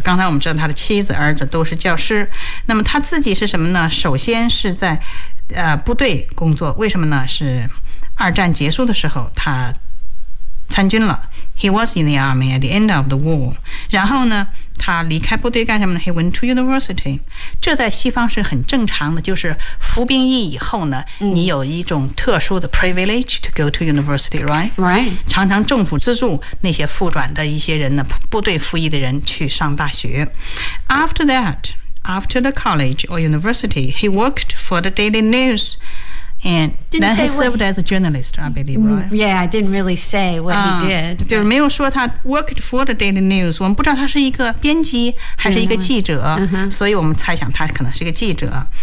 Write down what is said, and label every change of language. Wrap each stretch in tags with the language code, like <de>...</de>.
<zh>刚才我们知道他的妻子、儿子都是教师。那么他自己是什么呢？首先是在部队工作。为什么呢？是二战结束的时候他参军了。</zh> <en>He was in the army at the end of the war.</en> <zh>然后呢，他离开部队干什么呢 ？</zh> <en>He went to university.</en> <zh>这在西方是很正常的，就是服兵役以后呢，你有一种特殊的</zh> <en>privilege to go to university, right? Right.</en> <zh>常常政府资助那些复转的一些人呢，部队服役的人去上大学。</zh> <en>After that, after the college or university, he worked for the Daily News. And then he served as a journalist, I believe, right? Yeah, I didn't really say what he did.</en> <zh>就是没有说他</zh> <en>worked for the Daily News.</en> <zh>我们不知道他是一个编辑还是一个记者，所以我们猜想他可能是一个记者。</zh>